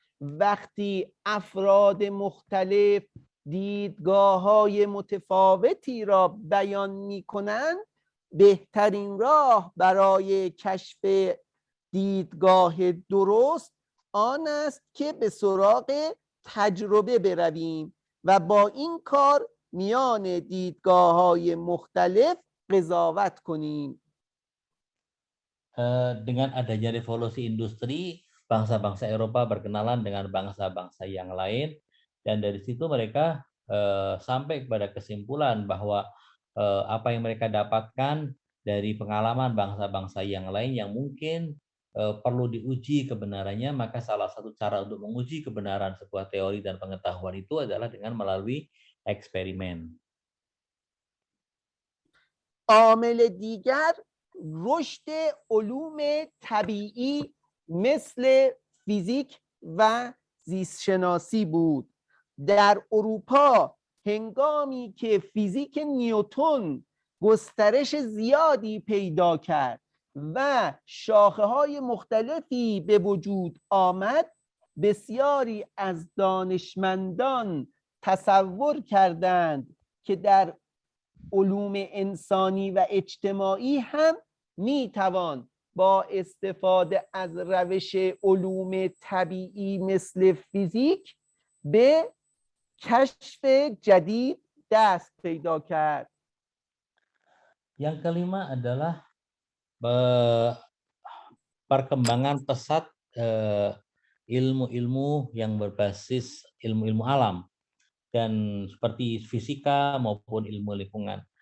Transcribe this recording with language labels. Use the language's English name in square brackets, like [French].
[Persian] وقتی افراد مختلف دیدگاه‌های متفاوتی را بیان می‌کنند، بهترین راه برای کشف دیدگاه درست آن است که به سراغ تجربه برویم و با این کار میان دیدگاه‌های مختلف قضاوت کنیم. [Indonesian] Dengan adanya revolusi industri, bangsa-bangsa Eropa berkenalan dengan bangsa-bangsa yang lain, dan dari situ mereka sampai kepada kesimpulan bahwa apa yang mereka dapatkan dari pengalaman bangsa-bangsa yang lain yang mungkin perlu diuji kebenarannya, maka salah satu cara untuk menguji kebenaran sebuah teori dan pengetahuan itu adalah dengan melalui eksperimen. [Persian] عامل دیگر رشد علوم طبیعی مثل فیزیک و زیستشناسی بود. در اروپا هنگامی که فیزیک نیوتن گسترش زیادی پیدا کرد و شاخه‌های مختلفی به وجود آمد، بسیاری از دانشمندان تصور کردند که در علوم انسانی و اجتماعی هم میتوان با استفاده از روش علوم طبیعی مثل فیزیک به کشف جدید دست پیدا کرد. [Indonesian] Yang kelima adalah perkembangan pesat ilmu-ilmu yang berbasis ilmu-ilmu alam, dan seperti fisika maupun ilmu lingkungan.